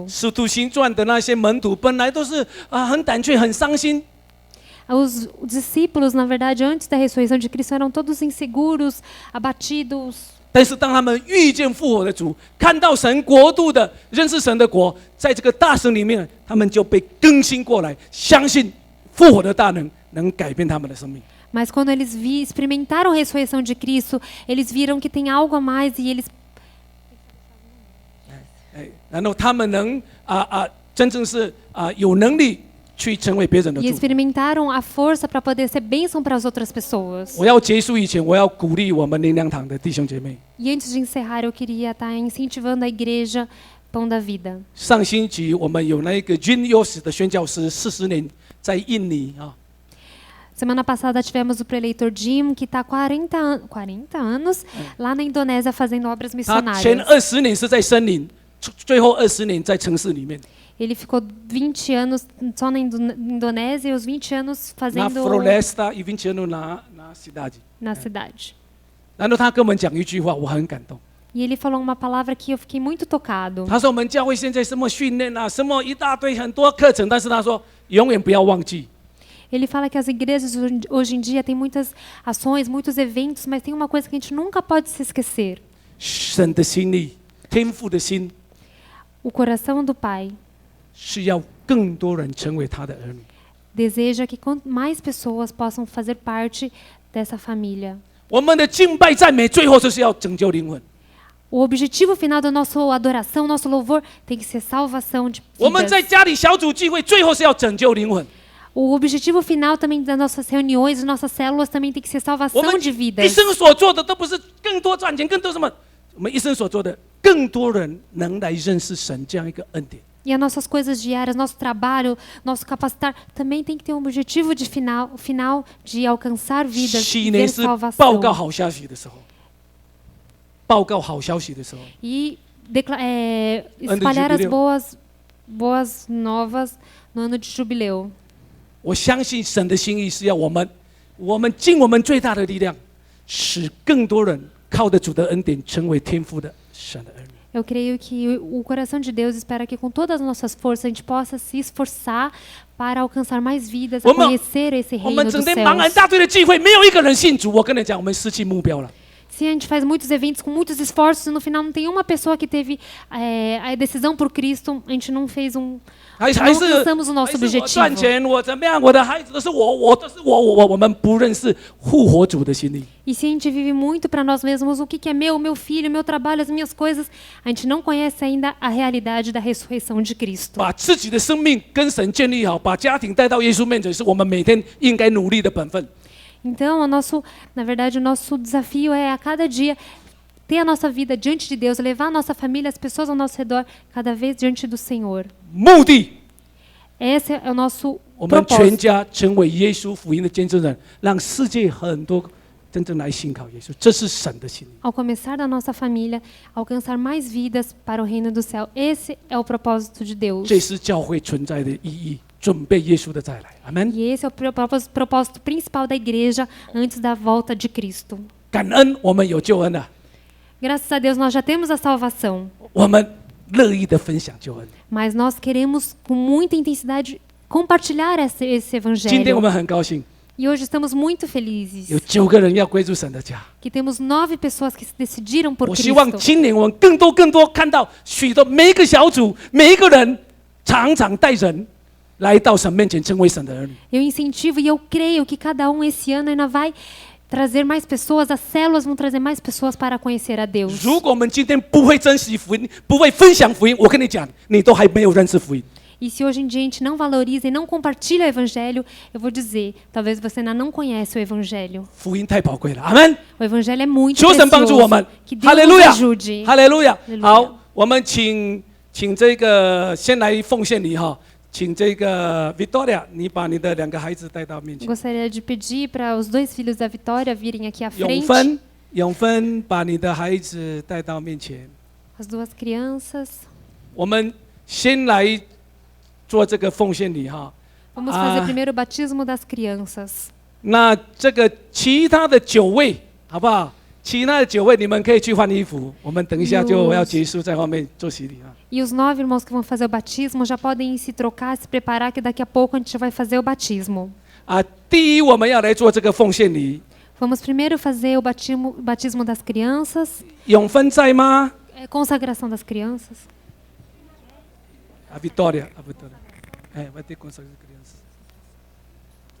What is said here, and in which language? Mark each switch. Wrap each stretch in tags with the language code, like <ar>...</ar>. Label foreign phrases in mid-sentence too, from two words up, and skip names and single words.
<zh>使徒行传的那些门徒，本来都是很胆怯、很伤心。</zh> <pt>Os discípulos, na verdade, antes da ressurreição de Cristo, eram todos inseguros, abatidos.</pt> <zh>但是当他们遇见复活的主，看到神国度的认识神的国，在这个大神里面，他们就被更新过来，相信复活的大能能改变他们的生命。</zh> <pt>Mas quando eles experimentaram a ressurreição de Cristo, eles viram que tem algo a mais e eles</pt> <zh>然后他们能真正是有能力去成为别人的</zh> <pt>e</pt> <zh>祝福。</zh> <pt>experimentaram a força para poder ser bênção para as outras pessoas.</pt> <zh>我要结束以前，我要鼓励我们灵粮堂的弟兄姐妹。</zh> <pt>E antes de encerrar, eu queria estar incentivando a igreja Pão da Vida.</pt> <zh>上星期我们有那个 Jin Yos 的宣教师，40年在印尼啊。</zh> <pt>Semana passada tivemos o preleitor Jim, que está há 40 anos lá na Indonésia fazendo obras</pt> <zh>他前</zh> <pt>missionárias.</pt> <zh>20年是在森林，最后20年在城市里面。</zh> <pt>Ele ficou 20 anos só na Indonésia e os 20 anos na fazendo floresta e 20 anos na cidade. na cidade.</pt> <zh>然后他跟我们讲一句话，我很感动。</zh> <pt>E ele falou uma palavra que eu fiquei muito tocado.</pt> <zh>他说我们教会现在什么训练啊，什么一大堆很多课程，但是他说永远不要忘记。</zh> <pt>Ele fala que as igrejas hoje em dia têm muitas ações, muitos eventos, mas tem uma coisa que a gente nunca pode se esquecer.</pt> <zh>神的心意，天父的心</zh> <pt>O coração do Pai</pt> <zh>是要更多人成为他的儿女。</zh> <pt>deseja que mais pessoas possam fazer parte dessa família.</pt> <zh>我们的敬拜赞美最后就是要拯救灵魂。</zh> <pt>O objetivo final da nossa adoração, nosso louvor, tem que ser salvação de</pt> <zh>我们在</zh> <pt>vidas.</pt> <zh>家里小组聚会，最后是要拯救灵魂。</zh> <pt>O objetivo final também das nossas reuniões, das nossas células, também tem que ser</pt> <zh>我</zh> <pt>salvação</pt> <zh>们</zh> <pt>de</pt> <zh>一</zh> <pt>vidas.</pt> <zh>生所做的都不是更多赚钱，更多什么？我们一生所做的，更多人能来认识神这样一个恩典。</zh> <pt>E as nossas coisas diárias, nosso trabalho, nosso capacitar, também tem que ter um objetivo de final de alcançar vidas</pt> <zh>喜</zh> <pt>e</pt> <zh>年</zh> <pt>ver</pt> <zh>是报告</zh> <pt>salvação.</pt> <zh>好消息的时候，报告好消息的时候，</zh> <pt>E espalhar as boas novas no ano de jubileu.</pt> <zh>我相信神的心意是要我们尽我们最大的力量，使更多人靠着主的恩典成为天父的神的儿女。</zh> <pt>Eu creio que o coração de Deus espera que com todas as nossas forças a gente possa se esforçar para alcançar mais vidas, a</pt> <zh>我们</zh> <pt>conhecer esse</pt> <zh>我</zh> <pt>reino</pt> <zh>们</zh> <pt>dos</pt> <zh>整天忙很</zh> <pt>céus.</pt> <zh>大堆的聚会，没有一个人信主。我跟你讲，我们失去目标了。</zh> <pt>Se a gente faz muitos eventos com muitos esforços e no final não tem uma pessoa que teve a decisão por Cristo, a gente não fez um.</pt> <zh>还</zh> <pt>Não</pt> <zh>是</zh> <pt>alcançamos o</pt> <zh>还</zh> <pt>nosso</pt> <zh>是我</zh> <pt>objetivo.</pt> <zh>赚钱，我怎么样？我的孩子都是我都是我们不认识复活主的心意。</zh> <pt>E se a gente vive muito para nós mesmos, o que é meu filho, meu trabalho, as minhas coisas, a gente não conhece ainda a realidade da ressurreição de Cristo.</pt> <zh>把自己的生命跟神建立好，把家庭带到耶稣面前，是我们每天应该努力的本分。</zh> <pt>Então, na verdade, o nosso desafio é a cada dia ter a nossa vida diante de Deus, levar a nossa família, as pessoas ao nosso redor, cada vez diante do Senhor.</pt> <zh>目的，</zh> <pt>Esse é o nosso</pt> <zh>我们全</zh> <pt>propósito.</pt> <zh>家成为耶稣福音的见证人，让世界很多真正来信靠耶稣，这是神的心意。</zh> <pt>Ao começar da nossa família, alcançar mais vidas para o reino do céu. Esse é o propósito de Deus.</pt> <zh>这是教会存在的意义，准备耶稣的再来。阿门。</zh> <pt>E esse é o propósito principal da igreja antes da volta de Cristo.</pt> <zh>感恩我们有救恩了，</zh> <pt>Graças a Deus nós já temos a salvação,</pt> <zh>我们乐意的分享救恩。</zh> <pt>mas nós queremos com muita intensidade compartilhar esse</pt> <zh>今天我</zh> <pt>evangelho.</pt> <zh>们很高兴，</zh> <pt>E hoje estamos muito felizes</pt> <zh>有9个人要归入神的家。</zh> <pt>que temos 9 pessoas que se decidiram por</pt> <zh>我希望</zh> <pt>Cristo.</pt> <zh>今年我们更多看到许多每一个小组每一个人常常带人来到神面前，成为神的儿女。</zh> <pt>Eu incentivo e eu creio que cada esse ano ainda vai trazer mais pessoas, as células vão trazer mais pessoas para conhecer a Deus.</pt> <zh>如果我们今天不会珍惜福音，不会分享福音，我跟你讲，你都还没有认识福音。</zh> <pt>E se hoje em dia a gente não valoriza e não compartilha o evangelho, eu vou dizer, talvez você ainda não conhece o evangelho.</pt> <zh>福音太宝贵了，阿门。</zh> <pt>O evangelho é muito</pt> <zh>求神帮助我们</zh> <pt>precioso. Que，</pt> <zh>哈</zh> <pt>Deus</pt> <zh>利路</zh> <pt>nos</pt> <zh>亚，</zh> <pt>ajude.</pt> <zh>哈利路亚。</zh> <pt>Aleluia</pt> <zh>好，我们请这个先来奉献礼哈，请这个 Victoria， 你把你的2个孩子带到面前。</zh> <pt>Gostaria de pedir para os 2 filhos da Vitória virem aqui à</pt> <zh>永</zh> <pt>frente.</pt> <zh>芬，把你的孩子带到面前。</zh> <pt>As 2 crianças.</pt> <zh>我们先来做这个奉献礼哈。</zh> <pt>Vamos fazer primeiro o batismo das crianças.</pt> <zh>那这个其他的9位，好不好？其他的9位，你们可以去换衣服。我们等一下就要结束，在后面做洗礼啊。</zh> <pt>E os 9 irmãos que vão fazer o batismo já podem se trocar, se preparar, que daqui a pouco a gente vai fazer o batismo.</pt> <zh>第一，我们要来做这个奉献礼。</zh> <pt>Vamos primeiro fazer o batismo das crianças.</pt> <zh>永芬在吗？</zh> <pt>Consagração das crianças. A Vitória. Vai ter consagração de crianças.</pt>